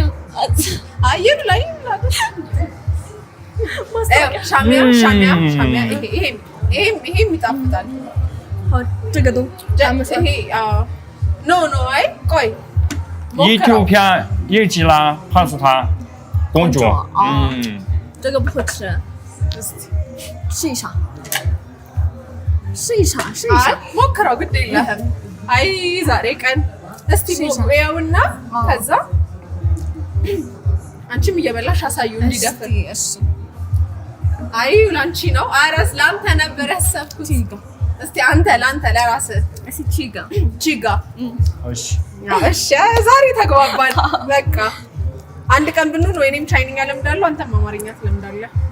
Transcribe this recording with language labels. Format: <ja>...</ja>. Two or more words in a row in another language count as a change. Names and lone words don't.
<am>አየር ላይ ሻሚያ ይሄም ይጣፍጣል። ኖ አይ ቆይ ኢትዮጵያ የጅላ ፓስታ ቆንጆ።</am> <zh>这个不会吃，试一下。</zh> <am>ሞክረው ግድ የለህም። አይ ዛሬ ቀን እስቲ ሞክሪያውና ከዛ አንቺም እየበላሽ አሳዩ እንዲደፍር። አይ ላንቺ ነው። አረስ ላንተ ነበር ያሰብኩት። እስቲ ለአንተ ለራስህ እስቲ ቺጋ። እሺ ዛሬ ተግባባን። በቃ አንድ ቀን ብንሆን ወይኔም ቻይንኛ ለምዳለሁ፣ አንተም አማርኛ ትለምዳለህ።</am>